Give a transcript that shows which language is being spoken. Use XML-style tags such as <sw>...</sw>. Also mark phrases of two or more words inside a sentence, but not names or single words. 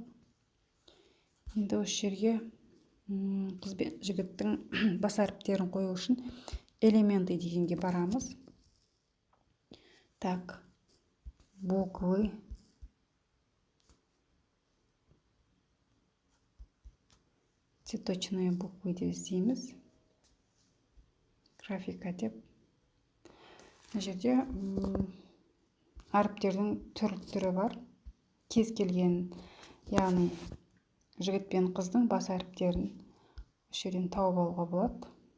<kk>Енді осы жерге қыз бен жігіттің бас әріптерін қою үшін элементы дегенге барамыз.</kk> <ru>Так, буквы. Цветочные буквы</ru> <kk>деп іздейміз. Графика деп. Мына жерде әріптердің түрі бар. Кез келген, яғни жігіт пен қыздың бас әріптерін осы жерден тауып алуға болады.</kk>